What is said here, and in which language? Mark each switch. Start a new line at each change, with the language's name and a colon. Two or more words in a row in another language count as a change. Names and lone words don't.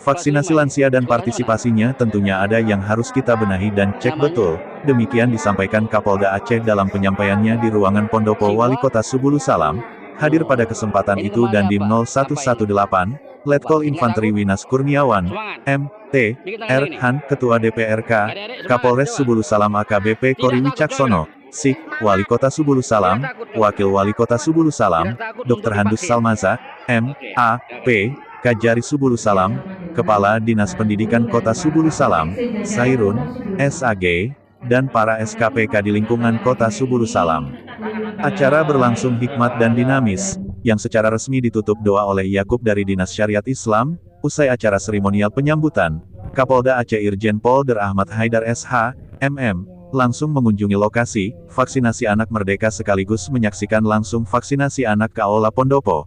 Indonesian: Vaksinasi lansia dan partisipasinya tentunya ada yang harus kita benahi dan cek betul, demikian disampaikan Kapolda Aceh dalam penyampaiannya di ruangan Pondopo Wali Kota Subulu Salam. Hadir pada kesempatan itu Dandim 0118, Letkol Infanteri Winas Kurniawan, M.T. R. Han, Ketua DPRK, Kapolres Subulu Salam AKBP Kori Wicaksono, Sik, Wali Kota Subulu Salam, Wakil Wali Kota Subulu Salam, Dr. Handus Salmaza, M.A.P. Kajari Subulu Salam, Kepala Dinas Pendidikan Kota Subulu Salam, Sairun, S.A.G., dan para SKPK di lingkungan Kota Subulu Salam. Acara berlangsung hikmat dan dinamis, yang secara resmi ditutup doa oleh Yakub dari Dinas Syariat Islam. Usai acara seremonial penyambutan, Kapolda Aceh Irjen Pol Dr. Ahmad Haidar SH, MM, langsung mengunjungi lokasi vaksinasi anak merdeka sekaligus menyaksikan langsung vaksinasi anak ke Aula Pondopo.